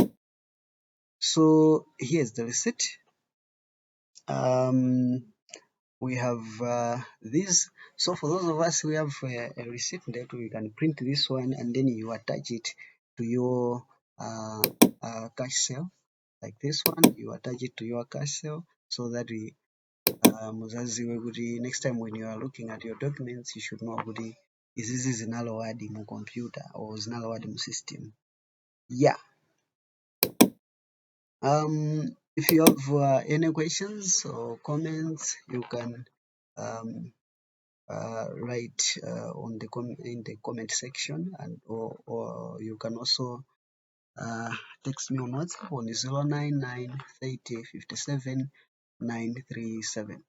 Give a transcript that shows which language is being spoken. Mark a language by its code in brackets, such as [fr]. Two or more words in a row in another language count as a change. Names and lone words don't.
[en] So here's the receipt. We have this. So for those of us who have a receipt, that we can print this one and then you attach it to your cash sale, like this one. You attach it to your cash sale so that we [ny] muzaziwe kuti [en] next time when you are looking at your documents, you should know kuti [ny] izizi zinalowadi mu computer [en] or [ny] zinalowadi mu system. [en] Yeah. If you have any questions or comments, you can write in the comment section, and or you can also text me on WhatsApp on 099 30 57 937.